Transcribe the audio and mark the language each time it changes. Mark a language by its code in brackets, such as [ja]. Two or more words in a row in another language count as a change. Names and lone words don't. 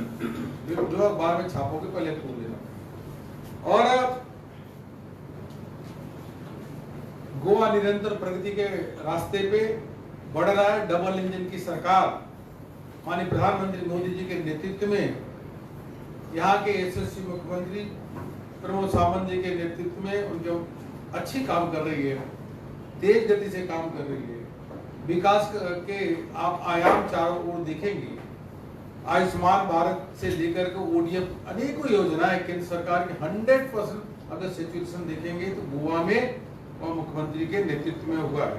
[hi] जो अखबार में छापोगे पहले खोल लेना। और गोवा निरंतर प्रगति के रास्ते पे बढ़ रहा है। डबल इंजन की सरकार माननीय प्रधानमंत्री मोदी जी के नेतृत्व में, यहाँ के यशस्वी मुख्यमंत्री प्रमोद सावंत जी के नेतृत्व में उनके अच्छी काम कर रही है, तेज गति से काम कर रही है। विकास के आप आयाम चारों ओर देखेंगे, आयुष्मान भारत से लेकर के ओडीएफ अनेकों योजनाएं केंद्र सरकार की 100% अगर सिचुएशन देखेंगे तो गोवा में और मुख्यमंत्री के नेतृत्व में हुआ है।